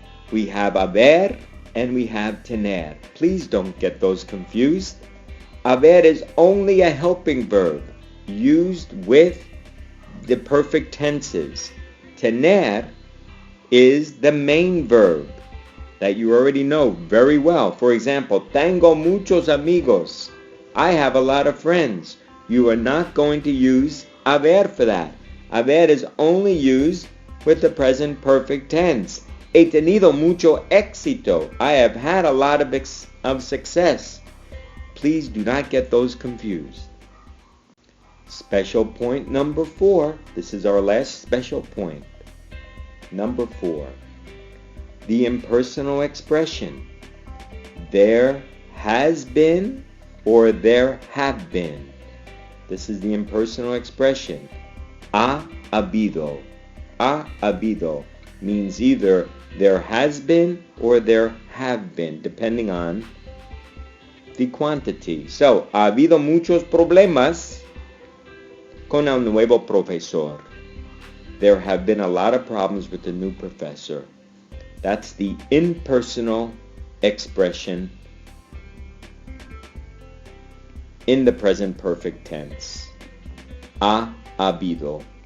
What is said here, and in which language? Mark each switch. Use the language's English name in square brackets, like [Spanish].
[English] We have haber and we have tener. Please don't get those confused. Haber is only a helping verb used with the perfect tenses. Tener is the main verb that you already know very well. For example, [Spanish] tengo muchos amigos. [English] I have a lot of friends. You are not going to use haber for that. Haber is only used with the present perfect tense. [Spanish] He tenido mucho éxito. [English] I have had a lot of success. Please do not get those confused. Special point number 4. This is our last special point. Number 4. The impersonal expression. There has been or there have been. This is the impersonal expression. [Spanish] Ha habido. [English] Ha habido means either there has been or there have been, depending on the quantity. [Spanish] So, ha habido muchos problemas con el nuevo profesor. [English] There have been a lot of problems with the new professor. That's the impersonal expression in the present perfect tense. [Spanish] Ha habido.